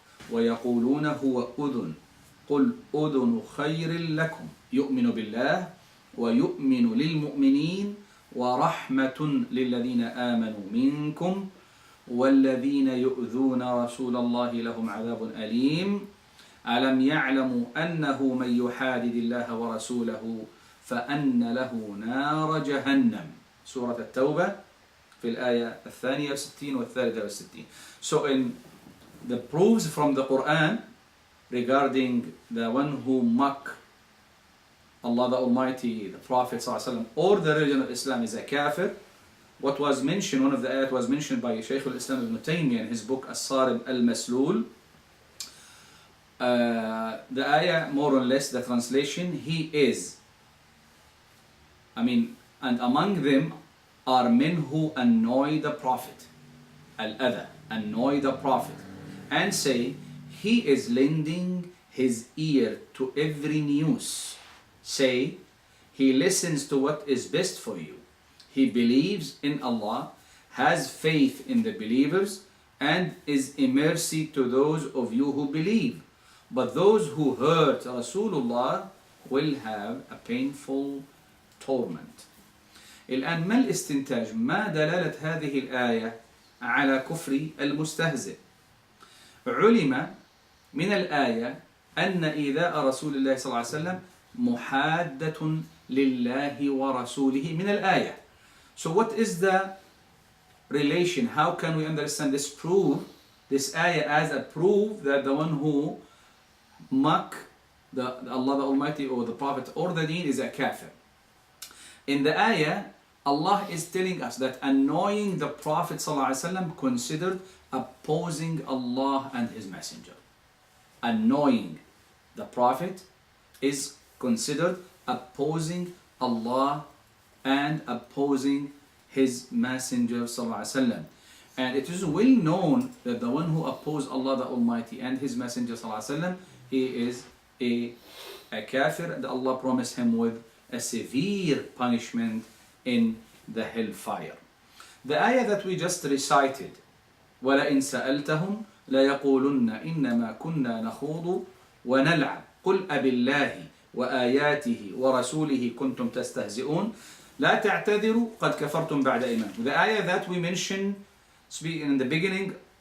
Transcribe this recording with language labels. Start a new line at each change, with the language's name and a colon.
Arabic: ويقولون هو أذن قل أذن خير لكم يؤمن بالله ويؤمن للمؤمنين ورحمة للذين آمنوا منكم والذين يؤذون رسول الله لهم عذاب أليم ألم يعلموا أنه من يحادد الله ورسوله فأن له نار جهنم. سورة التوبة في الآية 62 و63.
English: So in the proofs from the Quran regarding the one who mock Allah the Almighty, the Prophet ﷺ, or the religion of Islam is a kafir, what was mentioned, one of the ayat was mentioned by Shaykh al-Islam ibn Taymiyyah in his book As-Sarib al-Maslul. The ayah, more or less, the translation, he is. And among them are men who annoy the Prophet. Al-Adha, annoy the Prophet. And say, he is lending his ear to every news. Say, he listens to what is best for you. He believes in Allah, has faith in the believers, and is a mercy to those of you who believe. But those who hurt Rasulullah will have a painful torment.
Arabic: الآن ما الاستنتاج؟ ما دلالة هذه الآية على كفر المستهزئ؟ علم من الآية أن إيذاء رسول الله صلى الله عليه وسلم محادة لله ورسوله من الآية.
English: So what is the relation? How can we understand this proof, this ayah as a proof that the one who mock Allah the Almighty or the Prophet or the Deen is a kafir? In the ayah, Allah is telling us that annoying the Prophet ﷺ considered opposing Allah and His Messenger. Annoying the Prophet is considered opposing Allah and opposing His Messenger ﷺ. And it is well known that the one who opposes Allah the Almighty and His Messenger ﷺ, he is a kafir, and Allah promised him with a severe punishment in the hellfire. The ayah that we just recited,
Arabic: وَلَئِن سَأَلْتَهُمْ لَيَقُولُنَّ إِنَّمَا كُنَّا نَخُوضُ وَنَلْعَبُ قُلْ أَبِاللَّهِ وآياته ورسوله كنتم تستهزئون لا تعتذروا قد كفرتم بعد إيمانكم.
English: The ayah that we mentioned in the beginning